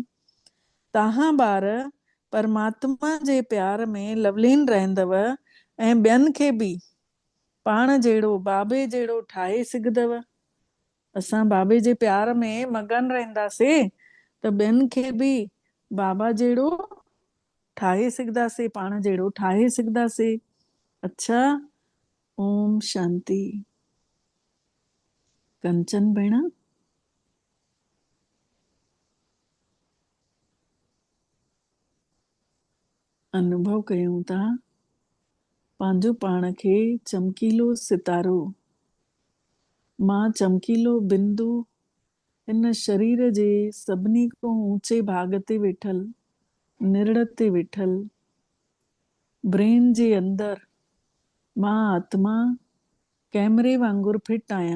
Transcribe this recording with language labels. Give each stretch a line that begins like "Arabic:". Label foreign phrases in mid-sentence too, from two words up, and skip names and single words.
Sindhi: तव्हां ॿार परमात्मा जे प्यार में लवलीन रहंदव ऐं ॿियनि खे बि पाण जहिड़ो बाबे जहिड़ो ठाहे सघंदव। असां बाबे जे प्यार में मगन रहंदासीं त ॿियनि खे बि बाबा जहिड़ो ठाहे सघंदासीं, पाण जहिड़ो ठाहे सघंदासीं। अच्छा,
Sanskrit: ओम शांति।
Sindhi: कंचन भेण, अनुभव कयूं था पंहिंजो पाण खे चमकीलो सितारो, मां चमकीलो बिंदु इन शरीर जे सभिनी खां ऊंचे भाग ते वेठल, निरड़ ते वेठल, ब्रेन जे अंदर मां आत्मा कैमरे वांगुरु फिट आहियां।